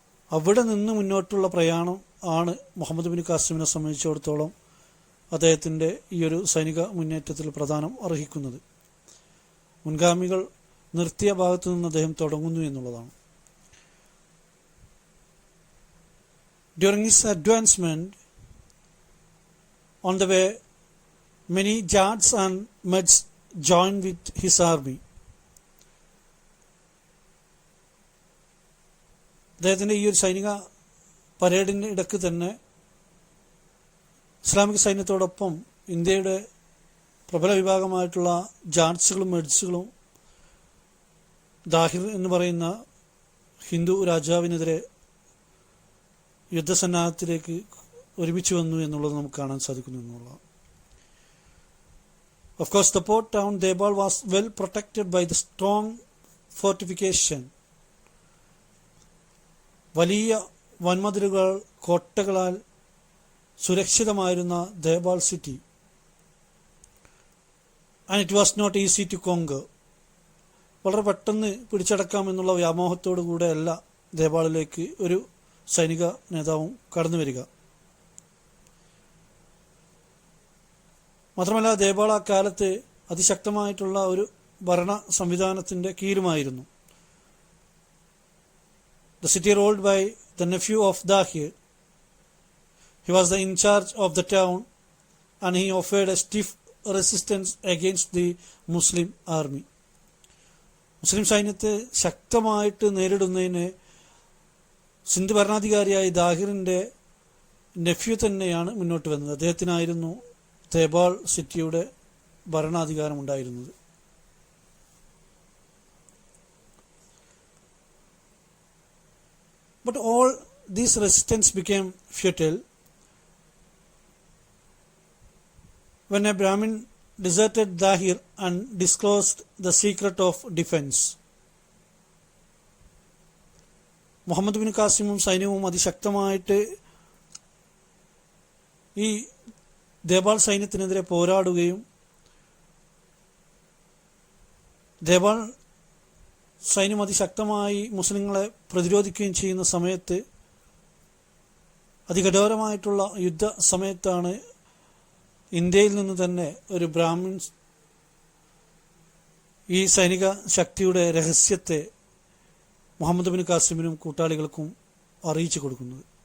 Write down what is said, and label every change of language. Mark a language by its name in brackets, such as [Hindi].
[Malayalam] അവിടെ നിന്ന് മുന്നോട്ടുള്ള പ്രയാണം ആണ് മുഹമ്മദ് ബിൻ ഖാസിമിനെ സംബന്ധിച്ചിടത്തോളം അദ്ദേഹത്തിൻ്റെ ഈ ഒരു സൈനിക മുന്നേറ്റത്തിൽ പ്രധാനം അർഹിക്കുന്നത്. മുൻഗാമികൾ നിർത്തിയ ഭാഗത്തു നിന്ന് അദ്ദേഹം തുടങ്ങുന്നു എന്നുള്ളതാണ്. [English] During his advancement on the way, many Jads and Meds joined with his army. [Malayalam] അദ്ദേഹത്തിൻ്റെ ഈ ഒരു സൈനിക പരേഡിൻ്റെ ഇടയ്ക്ക് തന്നെ ഇസ്ലാമിക സൈന്യത്തോടൊപ്പം ഇന്ത്യയുടെ പ്രബല വിഭാഗമായിട്ടുള്ള ജാട്സുകളും മെഡ്സുകളും ദാഹിർ എന്ന് പറയുന്ന ഹിന്ദു രാജാവിനെതിരെ യുദ്ധസന്നാഹത്തിലേക്ക് ഒരുമിച്ച് വന്നു എന്നുള്ളത് നമുക്ക് കാണാൻ സാധിക്കുന്നു എന്നുള്ളതാണ്. [English] Of course, the port town Debal was well protected by the strong fortification. [Malayalam] വലിയ വൻമതിലുകൾ, കോട്ടകളാൽ സുരക്ഷിതമായിരുന്ന ദേബാൾ city. [English] And it was not easy to conquer. [Malayalam] വളരെ പെട്ടെന്ന് പിടിച്ചടക്കാമെന്നുള്ള വ്യാമോഹത്തോടു കൂടെ അല്ല ദേബാളിലേക്ക് ഒരു സൈനിക നേതാവും കടന്നു വരിക. മാത്രമല്ല, ദേബാൾ ആ കാലത്ത് അതിശക്തമായിട്ടുള്ള ഒരു ഭരണ സംവിധാനത്തിന്റെ കീഴുമായിരുന്നു. [English] The city ruled by the nephew of Dahir. He was in charge of the town and he offered a stiff resistance against the Muslim army. [Malayalam] മുസ്ലിം സൈന്യത്തെ ശക്തമായിട്ട് നേരിടുന്നതിന് സിന്ധ് ഭരണാധികാരിയായ ദാഹിറിന്റെ നെഫ്യൂ തന്നെയാണ് മുന്നോട്ട് വന്നത്. അദ്ദേഹത്തിനായിരുന്നു ദേബാൾ സിറ്റിയുടെ ഭരണാധികാരമുണ്ടായിരുന്നത്. [English] But all this resistance became futile when a Brahmin deserted Dahir and disclosed the secret of defense. [Malayalam] Muhammad bin ഖാസിമും സൈന്യവും അതിശക്തമായിട്ട് ഈ ദേബാൾ സൈന്യത്തിനെതിരെ പോരാടുകയും ദേബാൾ സൈന്യം അതിശക്തമായി മുസ്ലിങ്ങളെ പ്രതിരോധിക്കുകയും ചെയ്യുന്ന സമയത്ത്, അതികഠോരമായിട്ടുള്ള യുദ്ധ സമയത്താണ് ഇന്ത്യയിൽ നിന്ന് തന്നെ ഒരു ബ്രാഹ്മിൺ ഈ സൈനിക ശക്തിയുടെ രഹസ്യത്തെ മുഹമ്മദ് ബിൻ ഖാസിമിനും കൂട്ടാളികൾക്കും അറിയിച്ചു കൊടുക്കുന്നത്.